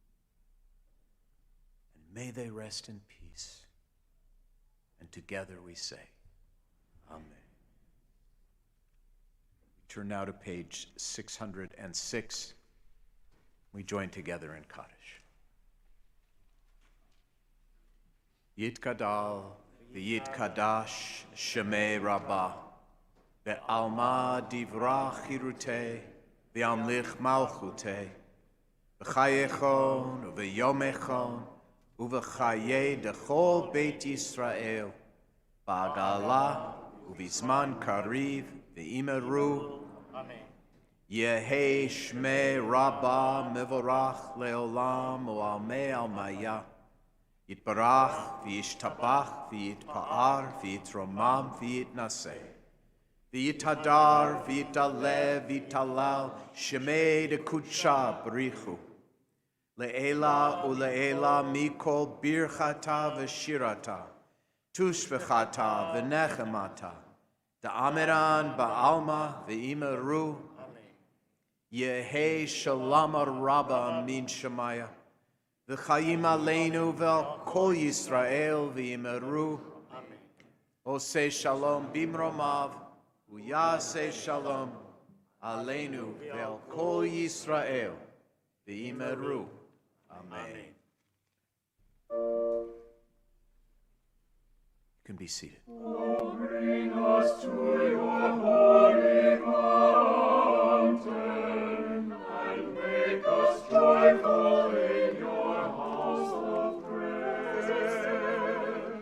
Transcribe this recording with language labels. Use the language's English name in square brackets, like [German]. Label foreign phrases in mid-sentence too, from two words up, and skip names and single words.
[English] And may they rest in peace. And together we say, Amen. We turn now to page 606. We join together in Kaddish. [Aramaic] יתגדל ויתקדש שמיה רבא בעלמא די ברא כרעותיה וימליך מלכותיה בחייכון וביומיכון ובחיי דכל בית ישראל בעגלא ובזמן קריב ואמרו יהא שמיה רבא מברך לעלם ולעלמי עלמיא יתברך וישתבח ויתפאר ויתרומם ויתנשא ויתהדר ויתעלה ויתהלל שמיה דקודשא בריך הוא לעלא ולעלא מכל ברכתא ושירתא תשבחתא ונחמתא דאמירן בעלמא ואמרו יהא שלמא רבא מן שמיא וחיים עלינו ועל כל ישראל ואמרו. [Hebrew] עושה שלום במרומיו, ויעשה שלום עלינו ועל כל ישראל ואמרו. [English] Amen. You can be seated. Oh, bring us to your holy mountain and make us joyful in your house of prayer.